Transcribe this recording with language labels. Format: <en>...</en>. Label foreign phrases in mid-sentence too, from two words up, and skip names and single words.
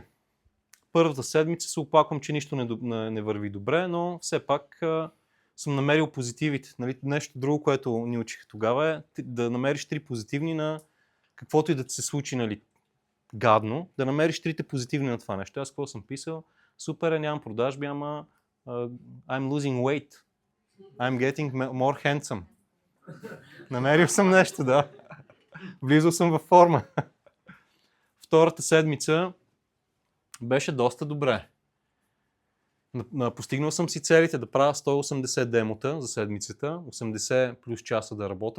<bg>Първата седмица се оплаквам, че нищо не върви добре, но все пак съм намерил позитивите. Нали, нещо друго, което ни учиха тогава е да намериш 3 позитивни на каквото и да се случи, нали, гадно, да намериш 3 позитивни на това нещо. Аз какво съм писал? Супер, нямам продажби, ама</bg> <en>I'm losing weight. I'm getting more handsome.</en> <bg>Намерил съм нещо, да. Влизал съм във форма. Втората седмица беше доста добре. Постигнал съм си целите да правя 180 демота за седмицата, 80 плюс часа да работя.</bg>